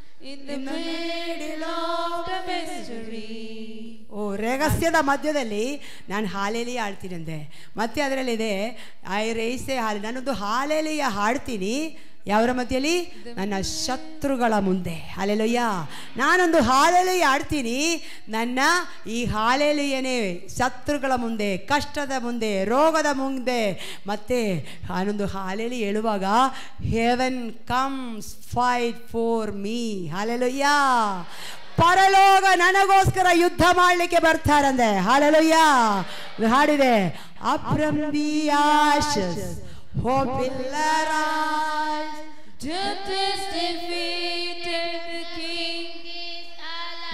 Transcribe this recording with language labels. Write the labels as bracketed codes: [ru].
[en] in the middle of the mystery. [kn] ರಹಸ್ಯದ ಮಧ್ಯದಲ್ಲಿ ನಾನು ಹಾಲೇಲಿಯ ಹಾಡ್ತೀನಿ ಅಂದೆ. ಮತ್ತೆ ಅದರಲ್ಲಿದೆ [en] I raise a hallelujah, [kn] ನಾನೊಂದು ಹಾಲೇಲಿಯ ಹಾಡ್ತೀನಿ. ಯಾವರ ಮಧ್ಯದಲ್ಲಿ? ನನ್ನ ಶತ್ರುಗಳ ಮುಂದೆ. ಹಲ್ಲೆಲೂಯಾ. ನಾನೊಂದು ಹಾಲೇಲಿಯ ಹಾಡ್ತೀನಿ. ನನ್ನ ಈ ಹಾಲೇಲಿಯನೇ ಶತ್ರುಗಳ ಮುಂದೆ, ಕಷ್ಟದ ಮುಂದೆ, ರೋಗದ ಮುಂದೆ. ಮತ್ತೆ ನಾನೊಂದು ಹಾಲೇಲಿ ಹೇಳುವಾಗ [en] Heaven comes fight for me. [kn] Hallelujah. ಪರಲೋಕ ನನಗೋಸ್ಕರ ಯುದ್ಧ ಮಾಡಲಿಕ್ಕೆ ಬರ್ತಾರಂದೆ. ಹಲ್ಲೆಲೂಯಾ. [en] ಹಾಡಿದೆ, up from the ashes hope will arise. Death is defeated, the King is alive.